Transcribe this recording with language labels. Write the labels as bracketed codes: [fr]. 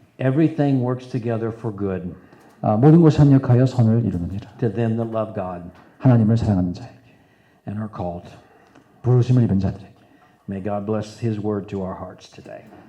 [en] everything works together for good [ko] 모든 것이 합력하여 선을 이루느니라. [en] to them that love God [ko] 하나님을 사랑하는 자에게 [en] and are called. [ko] 부르심을 입은 자들에게 [en] May God bless his word to our hearts today.